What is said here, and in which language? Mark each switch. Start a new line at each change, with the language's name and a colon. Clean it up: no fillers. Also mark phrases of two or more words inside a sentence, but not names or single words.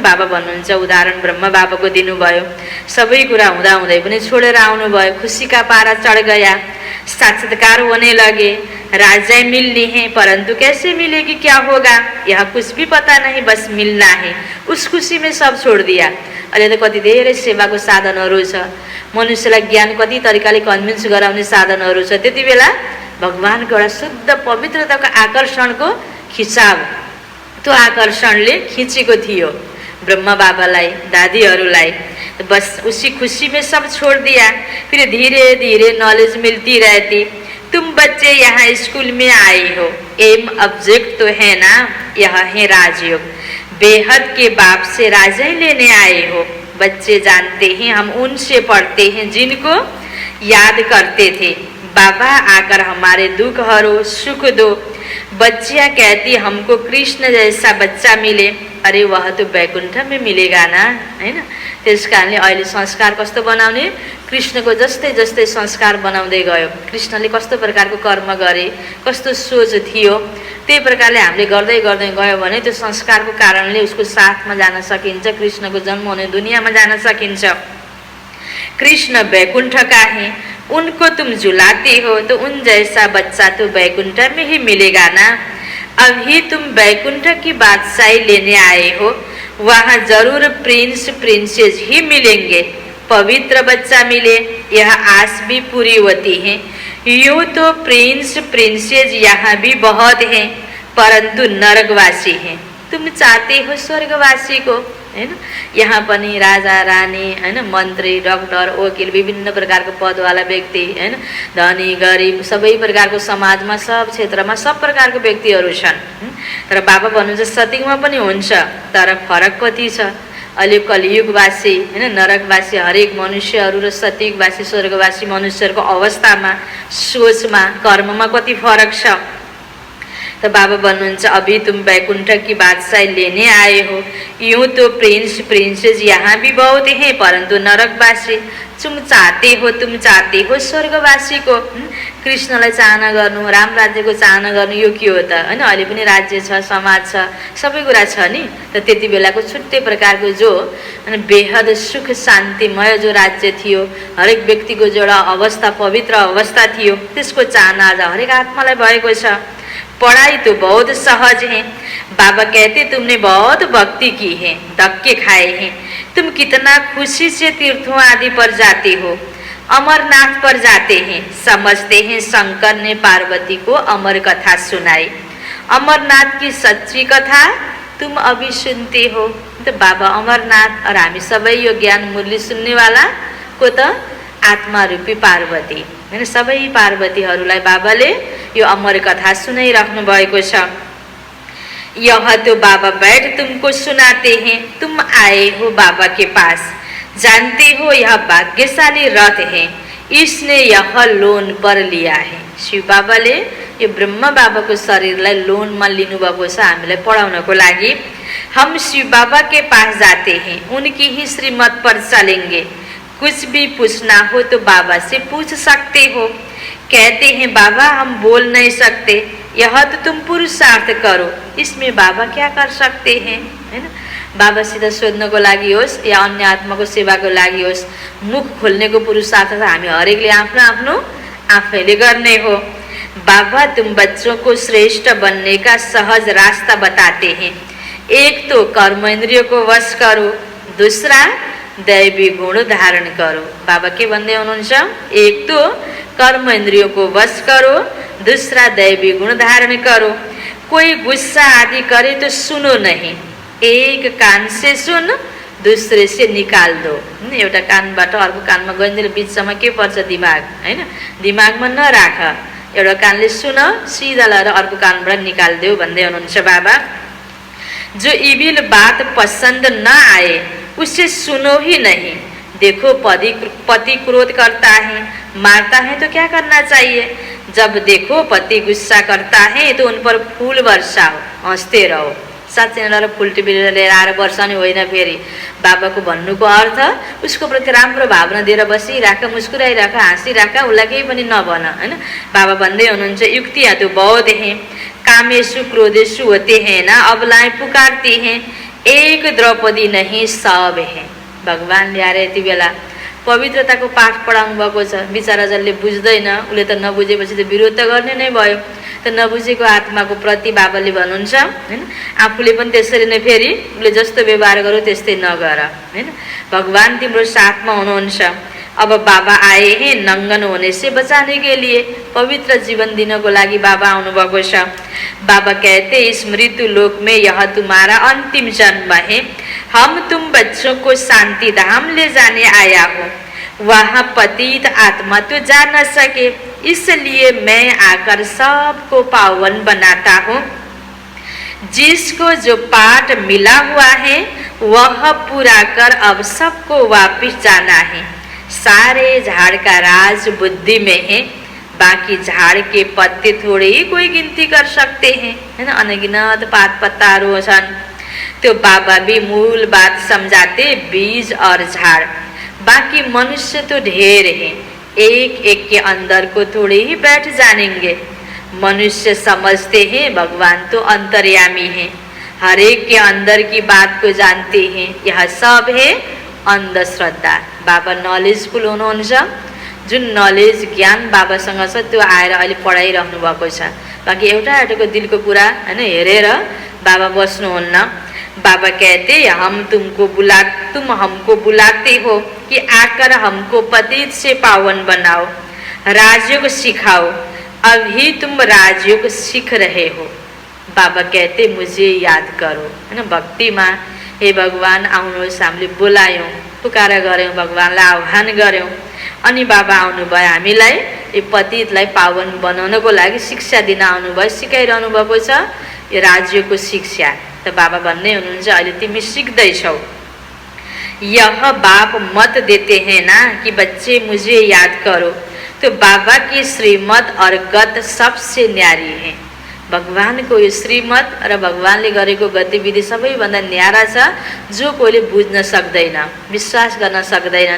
Nepali: बाबा भन्नुहुन्छ, उदाहरण ब्रह्मा बाबाको दिनुभयो, सबै कुरा हुँदा हुँदै पनि छोडेर आउनुभयो,
Hindi: खुशी का पारा चढ़ गया, साक्षात्कार होने लगे, राज्य मिलनी है, परंतु कैसे मिलेगी, क्या होगा, यह कुछ भी पता नहीं, बस मिलना है। उस खुशी में सब छोड़ दिया।
Nepali: अहिले त कति धेरै सेवाको साधनहरू छ, मनुष्यलाई ज्ञान कति तरिकाले कन्भिन्स गराउने साधनहरू छ। त्यति बेला भगवानको एउटा शुद्ध पवित्रताको आकर्षणको खिचाव, त्यो आकर्षणले खिचेको थियो ब्रह्मा बाबालाई दादीहरूलाई।
Hindi: बस उसी खुशी में सब छोड़ दिया। फिर धीरे धीरे नॉलेज मिलती रहती। तुम बच्चे यहाँ स्कूल में आए हो,
English: aim object
Hindi: तो है ना, यह है राजयोग। बेहद के बाप से राजय लेने आए हो। बच्चे जानते हैं हम उनसे पढ़ते हैं जिनको याद करते थे। बाबा आकर हमारे दुख हरो सुख दो। बच्चियाँ कहती हमको कृष्ण जैसा बच्चा मिले। अरे वह तो वैकुंठ में मिलेगा ना,
Nepali: हैन। त्यस कारणले अहिले संस्कार कस्तो बनाउने, कृष्णको जस्तै जस्तै संस्कार बनाउँदै गयो। कृष्णले कस्तो प्रकारको कर्म गरे, कस्तो सोच थियो, त्यही प्रकारले हामीले गर्दै गर्दै गयो भने त्यो संस्कारको कारणले उसको साथमा जान सकिन्छ, कृष्णको जन्म हुने दुनियाँमा जान सकिन्छ।
Hindi: कृष्ण वैकुंठ का है, उनको तुम झुलाते हो तो उन जैसा बच्चा तो वैकुंठ में ही मिलेगा ना। अभी तुम वैकुंठ की बादशाही लेने आए हो, वहाँ जरूर
English: prince princess
Hindi: ही मिलेंगे। पवित्र बच्चा मिले, यह आस भी पूरी होती है। यूँ तो
English: prince princess
Hindi: यहाँ भी बहुत हैं, परंतु नरकवासी हैं। तुम चाहते हो स्वर्गवासी को,
Nepali: हैन। यहाँ पनि राजा रानी, हैन, मन्त्री डॉक्टर वकिल विभिन्न प्रकारको पदवाला व्यक्ति, हैन, धनी गरिब सबै प्रकारको समाजमा सब क्षेत्रमा सब प्रकारको व्यक्तिहरू छन्। तर बाबा भन्नुहुन्छ सत्यमा पनि हुन्छ, तर फरक कति छ। अहिले कलियुगवासी, हैन, नरकवासी हरेक मनुष्यहरू र सत्ययुगवासी स्वर्गवासी मनुष्यहरूको अवस्थामा, सोचमा, कर्ममा कति फरक छ।
Hindi: तो बाबा भन्नुहुन्छ अभी तुम वैकुंठ की बादशाही लेने आए हो। यूँ तो
English: prince princess
Hindi: यहाँ भी बहुत हैं, परंतु नरकवासी तुम चाहते हो स्वर्गवासी को।
Nepali: कृष्णलाई चाहना गर्नु, राम राज्यको चाहना गर्नु, यो के हो त, हैन। अहिले पनि राज्य छ, समाज छ, सबै कुरा छ नि। त त्यति बेलाको छुट्टै प्रकारको जो बेहद सुख शान्तिमय जो राज्य थियो, हरेक व्यक्तिको जो एउटा अवस्था पवित्र अवस्था थियो, त्यसको चाहना आज हरेक आत्मालाई भएको छ।
Hindi: पढ़ाई तो बहुत सहज है। बाबा कहते तुमने बहुत भक्ति की है, धक्के खाए हैं। तुम कितना खुशी से तीर्थों आदि पर जाते हो, अमरनाथ पर जाते हैं। समझते हैं शंकर ने पार्वती को अमर कथा सुनाई। अमरनाथ की सच्ची कथा तुम अभी सुनते हो।
Nepali: तो बाबा अमरनाथ और हामी सबै यो ज्ञान मुरली सुन्ने वाला को त आत्मा रूपी पार्वती, हैन। सबै पार्वतीहरूलाई बाबाले यो अमर कथा सुनाइराख्नु भएको छ।
Hindi: यह तो बाबा बैठ तुमको सुनाते हैं, तुम आए हो बाबा के पास। जानते हो यह भाग्यशाली रथ है, इसने यह लोन पर लिया है।
Nepali: शिव बाबाले यो ब्रह्मा बाबाको शरीरलाई लोनमा लिनुभएको छ हामीलाई पढाउनको लागि।
Hindi: हम शिव बाबा के पास जाते हैं, उनकी ही श्रीमत पर चलेंगे। कुछ भी पूछना हो तो बाबा से पूछ सकते हो। कहते हैं बाबा हम बोल नहीं सकते, यह तो तुम पुरुषार्थ करो। इसमें बाबा क्या कर सकते हैं, है ना।
Nepali: बाबासित सोध्नको लागि होस् या अन्य आत्माको सेवाको लागि होस्, मुख खोल्नेको पुरुषार्थ त हामी हरेकले आफ्नो आफ्नो आफैले गर्ने हो।
Hindi: बाबा तुम बच्चों को श्रेष्ठ बनने का सहज रास्ता बताते हैं। एक तो कर्म इंद्रियों को वश करो, दूसरा दैवी गुण धारण करो।
Nepali: बाबा के भन्दै हुनुहुन्छ,
Hindi: एक तो कर्म इंद्रियों को वश करो, दूसरा दैवी गुण धारण करो। कोई गुस्सा आदि करे तो सुनो नहीं, एक कान से सुन, दूसरे से निकाल दो।
Nepali: एउटा कानबाट अर्को कानमा गइन्जेल बिचसम्म के पर्छ? दिमाग, हैन? दिमागमा नराख, एउटा कानले सुन, सिधा लगाएर अर्को कानबाट निकाल्देऊ भन्दै हुनुहुन्छ बाबा।
Hindi: जो इविल बात पसंद न आए उसे सुनो ही नहीं। देखो पति क्रोध करता है, मारता है तो क्या करना चाहिए? जब देखो पति गुस्सा करता है तो उन पर फूल बरसाओ, हंसते रहो।
Nepali: साँच्चै फुल टिपेर लिएर आएर वर्षाउने होइन। फेरि बाबाको भन्नुको अर्थ उसको प्रति राम्रो भावना दिएर बसिराख, मुस्कुराइराख, हाँसिराख, उसलाई केही पनि नभन, हैन? बाबा भन्दै हुनुहुन्छ,
Hindi: युक्तियाँ तो बहुत हैं, कामेशु क्रोधेशु होते हैं ना, अबलाएं पुकारती हैं, एक द्रौपदी नहीं सब है।
Nepali: भगवान ल्याएर यति बेला पवित्रताको पाठ पढाउनु भएको छ। बिचारा जसले बुझ्दैन उसले त नबुझेपछि त विरोध त गर्ने नै भयो। त नबुझेको आत्माको प्रति बाबाले भन्नुहुन्छ, हैन? आफूले पनि त्यसरी नै फेरि उसले जस्तो व्यवहार गर्यो त्यस्तै नगर, हैन? भगवान तिम्रो साथमा हुनुहुन्छ।
Hindi: अब बाबा आए हैं नंगन होने से बचाने के लिए।
Nepali: पवित्र जीवन दिनको लागि बाबा आउनु भएको छ।
Hindi: बाबा कहते इस मृत्यु लोक में यह तुम्हारा अंतिम जन्म है। हम तुम बच्चों को शांति धाम ले जाने आया हूँ। वहाँ पतित आत्मा तो जा न सके, इसलिए मैं आकर सबको पावन बनाता हूँ। जिसको जो पाठ मिला हुआ है वह पूरा कर अब सबको वापिस जाना है। सारे झाड़ का राज बुद्धि में है, बाकी झाड़ के पत्ते थोड़े ही कोई गिनती कर सकते हैं, है ना?
Nepali: अनगिनत पात पत्ताहरू छन्।
Hindi: तो बाबा भी मूल बात समझाते, बीज और झाड़। बाकी मनुष्य तो ढेर हैं, एक एक के अंदर को थोड़े ही बैठ जानेंगे। मनुष्य समझते हैं भगवान तो अंतर्यामी हैं, हर एक के अंदर की बात को जानते हैं। यह सब है अंधश्रद्धा। बाबा
Nepali: नलेजफुल हुनुहुन्छ। जुन नलेज ज्ञान बाबासँग छ त्यो आएर अहिले पढाइरहनु भएको छ। बाँकी एउटा एउटाको दिलको कुरा, हैन, हेरेर बाबा बस्नुहुन्न।
Hindi: बाबा कहते तुम हमको बुलाते हो कि आकर हमको पतित से पावन बनाओ, राजयोग सिखाओ। अभी तुम राजयोग सीख रहे हो। बाबा कहते मुझे याद करो,
Nepali: हैन? भक्तिमा हे भगवान आउनुहोस्, हामीले बोलायौँ, पुकारा गऱ्यौँ, भगवानलाई आह्वान गऱ्यौँ, अनि बाबा आउनुभयो। हामीलाई यो पतितलाई पावन बनाउनको लागि शिक्षा दिन आउनुभयो, सिकाइरहनु भएको छ यो राज्यको शिक्षा। त बाबा भन्दै हुनुहुन्छ, अहिले तिमी सिक्दैछौ।
Hindi: यह बाप मत देते हैं ना कि बच्चे मुझे याद करो, तो बाबा की श्रीमत और गत सबसे न्यारी है।
Nepali: भगवानको यो श्रीमत र भगवानले गरेको गतिविधि सबैभन्दा न्यारा छ, जो कोहीले बुझ्न सक्दैन, विश्वास गर्न सक्दैन।